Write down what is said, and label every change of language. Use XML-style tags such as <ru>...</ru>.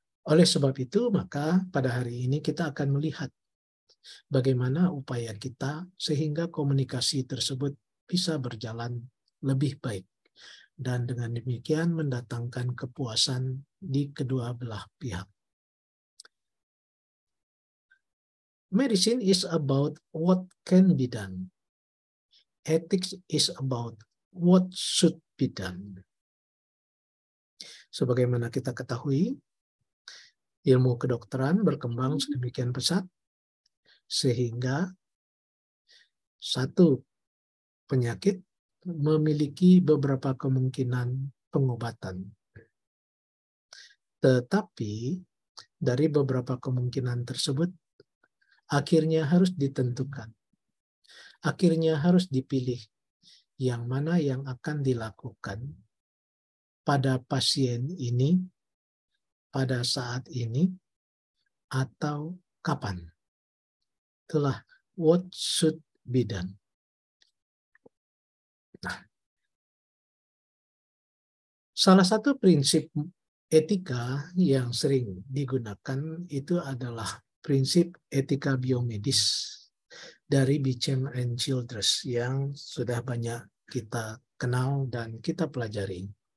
<id>Oleh sebab itu, maka pada hari ini kita akan melihat bagaimana upaya kita sehingga komunikasi tersebut bisa berjalan lebih baik, dan dengan demikian mendatangkan kepuasan di kedua belah pihak.</id> <en>Medicine is about what can be done. Ethics is about what should be done.</en> <id>Sebagaimana kita ketahui, ilmu kedokteran berkembang sedemikian pesat sehingga satu penyakit memiliki beberapa kemungkinan pengobatan. Tetapi dari beberapa kemungkinan tersebut akhirnya harus ditentukan. Akhirnya harus dipilih yang mana yang akan dilakukan pada pasien ini, pada saat ini, atau kapan. Itulah</id> <en>what should be done.</en> <id>Nah, salah satu prinsip etika yang sering digunakan itu adalah prinsip etika biomedis dari Beecham and Childress yang sudah banyak kita kenal dan kita pelajari.</id>